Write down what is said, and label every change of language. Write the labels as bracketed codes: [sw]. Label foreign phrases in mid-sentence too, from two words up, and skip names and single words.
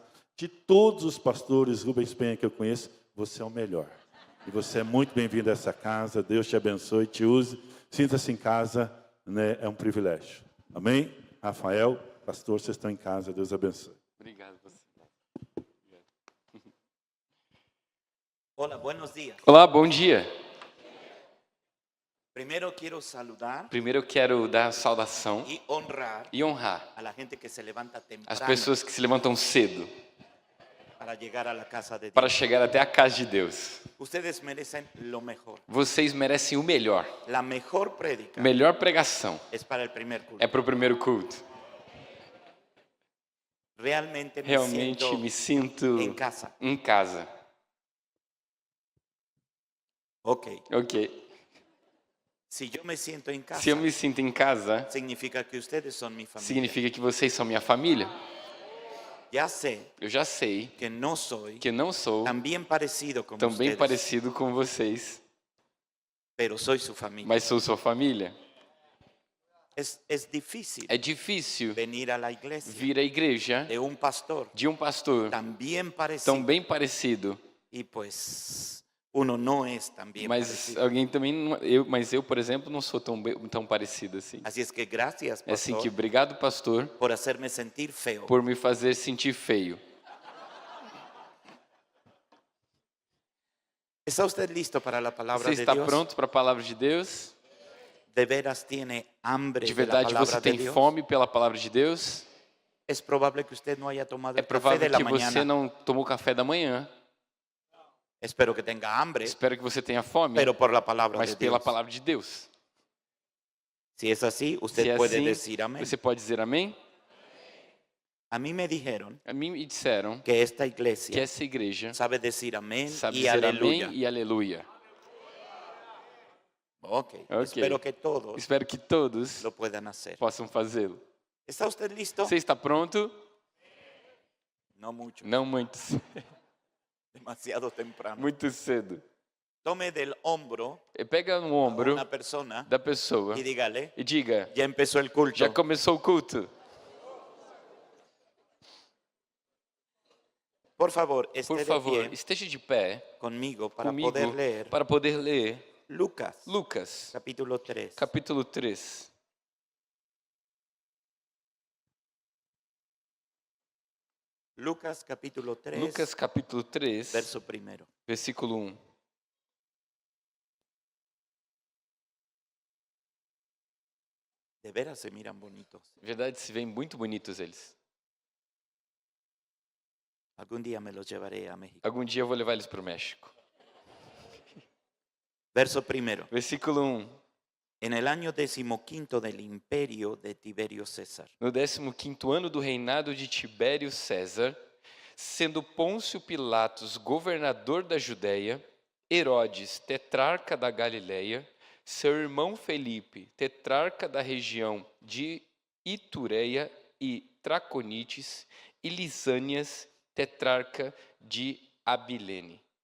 [pt] De todos os pastores Rubens Penha que eu conheço, você é o melhor. E você é muito bem-vindo a essa casa. Deus te abençoe, te use. Sinta-se em casa, né? É um privilégio. Amém? Rafael, pastor, vocês estão em casa. Deus abençoe. Obrigado você. [es] Hola, buenos días. [pt] Olá, bom dia. [es] Primero quiero saludar [pt] Primeiro eu quero dar saudação [es] y honrar [pt] e honrar [es] a la gente que se levanta [pt] as [es] temprano [pt] pessoas que se levantam cedo [es] para llegar a la casa de [pt] para [es] Dios. [pt] chegar até a casa de Deus. [es] Ustedes merecen lo mejor. [pt] Vocês merecem o melhor. [es] La mejor prédica [pt] Melhor pregação [es] es para el primer culto. [pt] é para o primeiro culto. [es] Realmente [pt] Realmente me sinto [es] en casa. [pt] em casa. [es] Ok. [pt] Ok. [es] Si yo me siento en casa, [pt] Se eu me sinto em casa, [es] significa que ustedes son mi familia. [pt] significa que vocês são minha família. [es] Ya sé [pt] Eu já sei [es] que no soy [pt] que não sou [es] tan bien parecido como [pt] tão bem [es] ustedes, [pt] parecido com vocês, [es] pero soy su familia. [pt] mas sou sua família. [es] Es difícil [pt] É difícil [es] venir a la iglesia [pt] vir à igreja [es] de un pastor [pt] de um pastor [es] tan bien parecido. [pt] tão bem parecido, [es] Y pues uno no es tan bien [pt] mas [es] parecido. [pt] alguém também mas eu, por exemplo, não sou tão parecido assim. [es] Así es que gracias, [pt] É assim [es] pastor, [pt] que obrigado, pastor, [es] por hacerme sentir feo. [pt] por me fazer sentir feio. [es] ¿Está usted listo para la palabra [pt] Você [es] de [pt] está [es] Dios? [pt] pronto para a palavra de Deus? [es] ¿De veras tiene hambre [pt] De [es] de la [pt] verdade [es] palabra [pt] você [es] de [pt] tem [es] Dios? [pt] fome pela palavra de Deus? [es] Es probable que usted no haya tomado [pt] É [es] el café de [pt] provável [es] la [pt] que você [es] mañana. [pt] não tomou café da manhã. [es] Espero que tenga hambre, [pt] Espero que você tenha fome, [es] pero por la palabra [pt] mas [es] de [pt] pela [es] Dios. [pt] palavra de Deus. [es] Si es así, usted [pt] Se é [es] puede [pt] assim, [es] decir amén. [pt] você pode dizer amém? [es] A mí me dijeron [pt] A mim me disseram [es] que esta [pt] que [es] iglesia [pt] essa igreja [es] sabe decir amén [pt] sabe [es] y [pt] dizer [es] aleluya. [pt] amém e aleluia. [es] Okay. [pt] Ok. [es] Espero que todos [pt] Espero que todos [es] lo puedan hacer. [pt] possam fazê-lo. [es] ¿Está usted listo? [pt] Você está pronto? [es] No mucho, [pt] Não muito, [es] demasiado temprano. [pt] muito cedo. [es] Tome del hombro [pt] Pega no [es] a [pt] ombro [es] una persona [pt] da pessoa [es] y dígale, [pt] e diga: [es] ya empezó el culto. [pt] já começou o culto. [es] Por favor, esté [pt] Por [es] de [pt] favor, [es] pie [pt] esteja de pé [es] conmigo para [pt] comigo [es] poder leer [pt] para poder ler [es] Lucas, [pt] Lucas, [es] capítulo 3. [pt] capítulo 3. [es] Lucas, capítulo 3, [pt] Lucas, capítulo 3, [es] verso primero. [pt] versículo 1. [es] De veras se miran bonitos. [pt] Verdade, se veem muito bonitos eles. [es] Algún día me los llevaré a México. [pt] Algum dia eu vou levar eles para o México. [es] Verso primero. [pt] Versículo 1. [es] En el año 15 del imperio de Tiberio César, [pt] No 15º ano do reinado de Tibério César, sendo Pôncio Pilatos governador da Judéia, Herodes, tetrarca da Galileia, seu irmão Felipe, tetrarca da região de Itureia e Traconites, e Lisânias, tetrarca de Abilene.